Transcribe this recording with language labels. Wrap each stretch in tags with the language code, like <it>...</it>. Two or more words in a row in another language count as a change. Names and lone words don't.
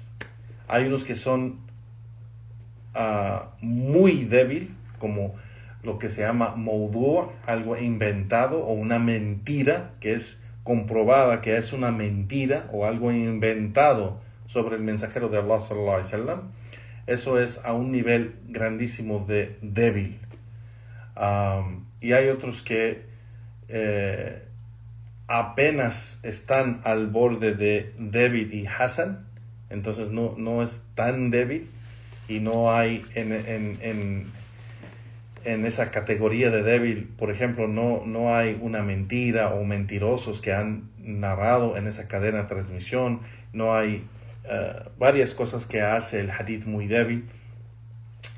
<es>Hay unos que son muy débil, como lo que se llama mawdu', algo inventado o una mentira que es comprobada que es una mentira o algo inventado sobre el mensajero de Allah</es> <ar>صلى الله عليه وسلم.</ar> <es>Eso es a un nivel grandísimo de débil. Y hay otros que apenas están al borde de débil y hasan, entonces no es tan débil y no hay en esa categoría de débil, por ejemplo, no hay una mentira o mentirosos que han narrado en esa cadena de transmisión, no hay varias cosas que hace el hadith muy débil.</es>